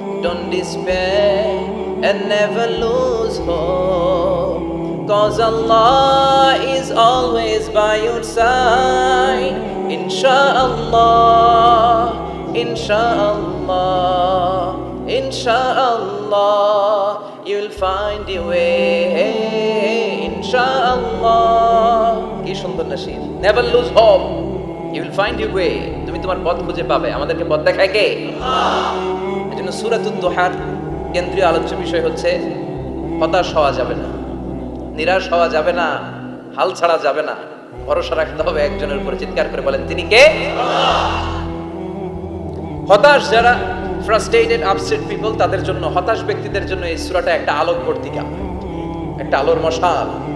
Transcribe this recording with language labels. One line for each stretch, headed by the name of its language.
English: Don't despair and never lose hope, 'cause Allah is always by your side. Insha'Allah, Insha'Allah, Insha'Allah, you'll find your way.
Bangla: Insha'Allah, কি সুন্দর nasheed.
English: Never lose hope, you will find your way.
Bangla: তুমি তোমার পথ খুঁজে পাবে। আমাদেরকে পথ দেখায় কে? আল্লাহ। এজন্য সূরাতুদ দোহার কেন্দ্রীয় আলোচ্য বিষয় হচ্ছে হতাশ হওয়া যাবে না, নিরাশ হওয়া যাবে না, হাল ছাড়া যাবে না, ভরসা রাখতে হবে একজনের উপর। চিৎকার করে বলেন, তিনি কে? হতাশ যারা,
English: frustrated, upset people,
Bangla: তাদের জন্য, হতাশ ব্যক্তিদের জন্য এই সূরাটা একটা আলোক বর্তিকা, একটা আলোর মশাল।